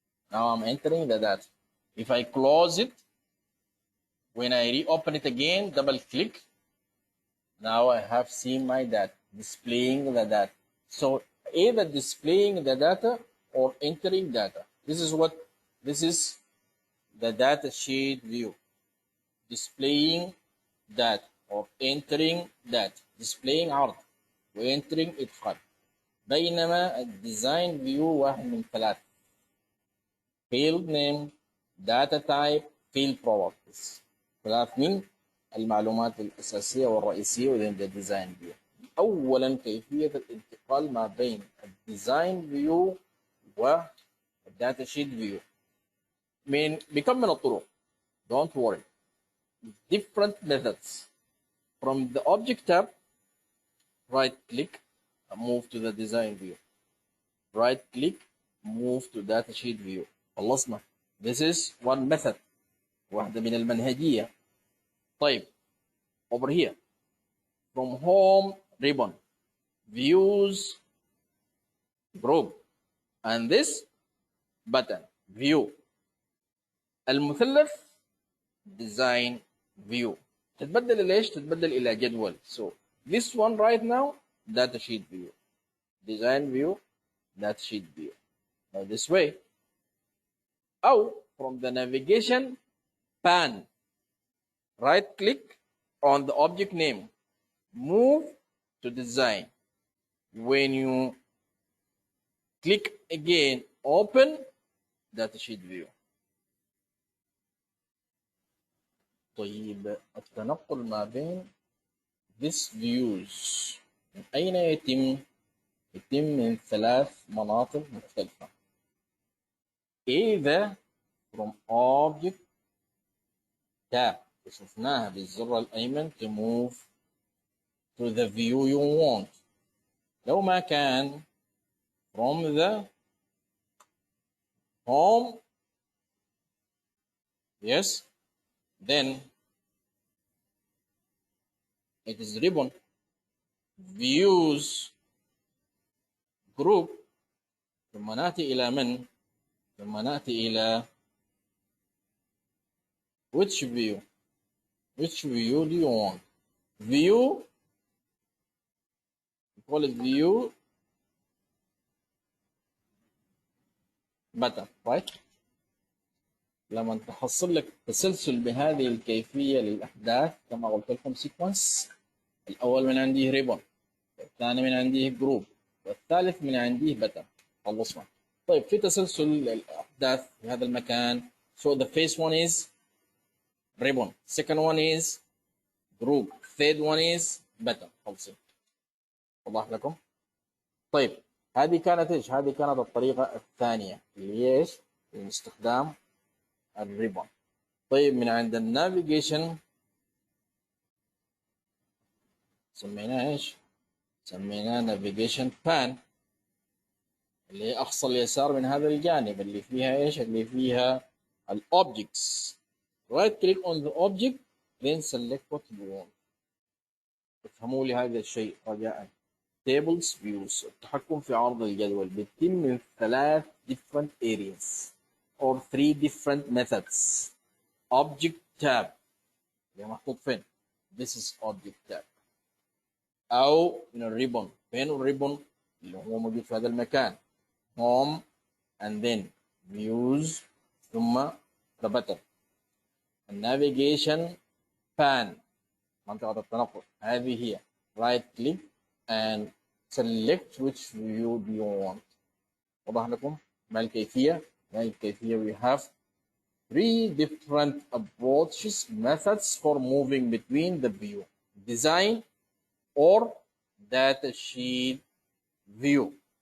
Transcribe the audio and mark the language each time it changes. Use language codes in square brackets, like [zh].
[en] Now I'm entering the data. If I close it, when I reopen it again, double click, now I have seen my data, displaying the data. So either displaying the data or entering data. This is the data sheet view. Displaying data or entering data. [ar] displaying عرض وentering إدخال. بينما الديزاين فيو واحد من ثلاثة. [en] field name, data type, field properties. [ar] ثلاث من المعلومات الأساسية والرئيسية [en] within the design view. [ar] أولا كيفية الانتقال ما بين الديزاين فيو والداتا شيت فيو بكم من الطرق. [en] Don't worry. Different methods. From the object tab, right click, move to the design view. Right click, move to data sheet view. [ar] خلصنا. [en] This is one method. [ar] واحدة من المنهجية. طيب. [en] Over here. From home ribbon. Views group. And this button. View. المثلث design view. [ar] تتبدل ليش؟ تتبدل إلى جدول. [en] So this one right now data sheet view. Design view, data sheet view. Now this way. أو from the navigation pan, right click on the object name, move to design. When you click again, open data sheet view. [ar] طيب التنقل ما بين [en] this views [ar] من أين يتم؟ يتم من ثلاث مناطق مختلفة. [en] either from object tab [ar] شفناها بالزر الأيمن [en] to move to the view you want. [ar] لو ما كان [en] from the home, yes, then it is ribbon views group [ar] ثم نأتي إلى من؟ ثم نأتي إلى [en] which view? Which view do you want? View, we call it view button, right? [ar] لما تحصل لك تسلسل بهذه الكيفية للأحداث كما قلت لكم سيكونس، الأول من عندي ريبون، والثاني من عندي جروب، والثالث من عندي بتن. خلصنا. طيب في تسلسل الأحداث في هذا المكان. [en] So the first one is ribbon, second one is group, third one is button. [ar] خلصين. وضح لكم. طيب هذه كانت ايش؟ هذه كانت الطريقة الثانية اللي هي ايش؟ استخدام الريبون. طيب من عند النافيجيشن سميناه ايش؟ سميناه نافيجيشن بان، اللي هي اقصى اليسار من هذا الجانب اللي فيها ايش؟ اللي فيها الاوبجكتس. [en] right click on the object then select what you want. [ar] افهموا لي هذا الشيء رجاء. [en] tables views [ar] التحكم في عرض الجدول بيتم من ثلاث [en] different areas or three different methods. object tab [ar] اللي محطوط فين؟ [en] this is object tab. [ar] أو من الريبون. فين الريبون؟ اللي هو موجود في هذا المكان. [en] home and then views ثم the button. [ar] النافيجيشن pan منطقة التنقل هذه هي. [en] right click and select which view do you want. [ar] وضح لكم ما الكيفية؟ ما الكيفية [en] we have three different approaches, methods for moving between the view: design or data sheet view.